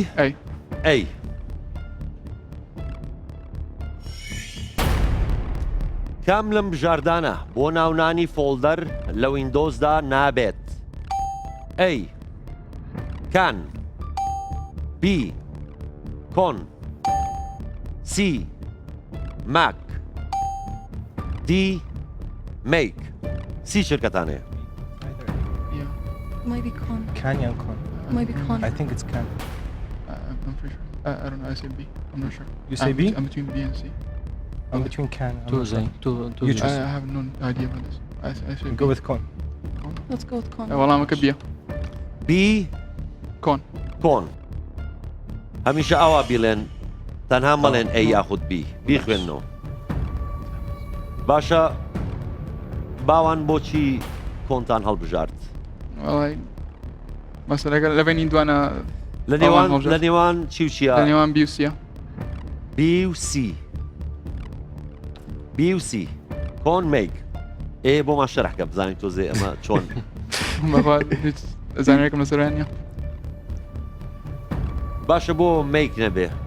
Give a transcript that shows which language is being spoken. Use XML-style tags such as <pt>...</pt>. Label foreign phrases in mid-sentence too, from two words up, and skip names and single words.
<ckb>ئەی کام لەم بژاردانە بۆ ناونانی فۆڵدەر لە ویندۆزدا نابێت؟</ckb> <en>A can B con C mac D mic C شرکەتانەیە. Maybe con. Can and con. Maybe con. I think it's can. I'm pretty sure. I don't know. I say B. I'm not sure. You say B? I'm between B and C. I'm between can. You choose. I have no idea about this. I say Go B. with con. Let's go with con.</en> <ar>والله ما كبير.</ar> <en>بی كون.</en> <ckb>کۆن هەمیشە ئاوا بیڵێن تەنها مەڵێن ئەی یاخود بی بیخوێنەوە. باشە باوان بۆچی کۆنتان هەڵبژارد؟</ckb> <ar>والله مثلا لبين دوانا</ar> <ckb>لە نێوان چی و چیە؟ لە نێوان B و C. B و C B و C</ckb> <en>con mic</en> <ckb>ئێ بۆ مان شەرحکە بزانین تۆزێ ئەمە چۆن زانێکم لەسەرانە باشە بۆ میک نەبێ</ckb>